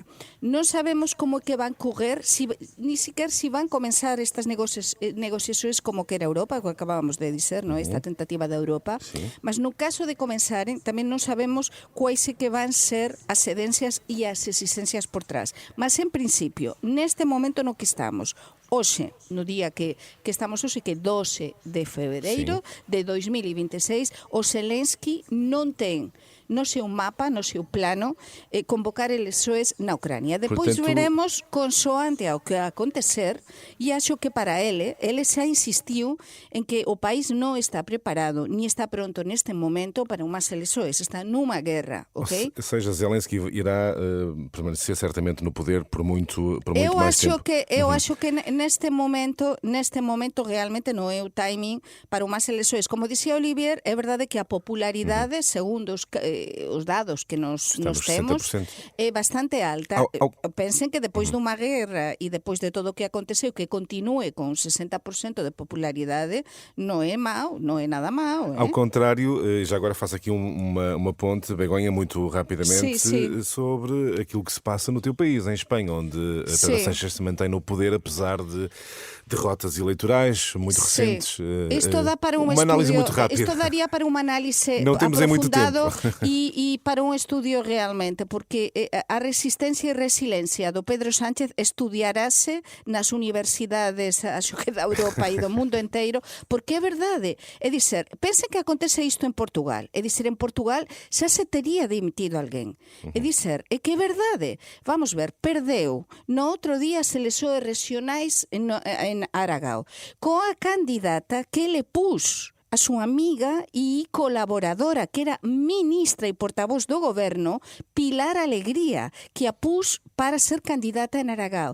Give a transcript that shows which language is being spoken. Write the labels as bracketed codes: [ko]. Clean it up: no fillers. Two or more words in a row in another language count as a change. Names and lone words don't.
[pt] Não sabemos como é que vão correr, nem sequer se vão começar estas negociações como quer a Europa, que acabamos de dizer, não? Esta tentativa da Europa, mas no caso de começarem, também não sabemos quais é que vão ser as cedências e as exigências por trás. [gl] Mas, em princípio, neste momento no que estamos, hoxe, no día que estamos hoxe, que é 12 de febreiro de 2026, o Zelensky non ten no seu mapa, no seu plano, convocar eleições na Ucrânia. [pt] Depois veremos consoante ao que acontecer, e acho que para ele já insistiu em que o país não está preparado, nem está pronto neste momento para umas eleições, está numa guerra, ok? Ou seja, Zelensky irá permanecer certamente no poder por muito mais tempo. [gl] Eu acho que neste momento realmente non é o timing para unhas eleições. Como dixía Olivier, é verdade que a popularidade, segundo os dados que nos temos, 60%. é bastante alta. Pensen que depois dunha guerra e depois de todo o que aconteceu, que continue con 60% de popularidade, non é mau, non é nada mau. [pt] Ao contrário, já agora faço aqui uma ponte, Begonha, muito rapidamente, Sim. sobre aquilo que se passa no teu país, em Espanha, onde Pedro Sánchez se mantém no poder, apesar de derrotas eleitorais muito recentes. Isto dá para uma análise muito rápida. Isto daria para uma análise Não temos muito aprofundado tempo. [gl] e para um estudio realmente, porque a resistência e resiliência do Pedro Sánchez estudiarase nas universidades, acho que da Europa e do mundo inteiro, porque é verdade. É dizer, pensem que acontece isto en Portugal. É dizer, en Portugal xa se tería dimitido alguén. É dizer, é que é verdade. Vamos ver, perdeu no outro día as eleições regionais en Aragao, coa candidata que le pus a súa amiga e colaboradora, que era ministra e portavoz do goberno, Pilar Alegría, que a pus para ser candidata en Aragao.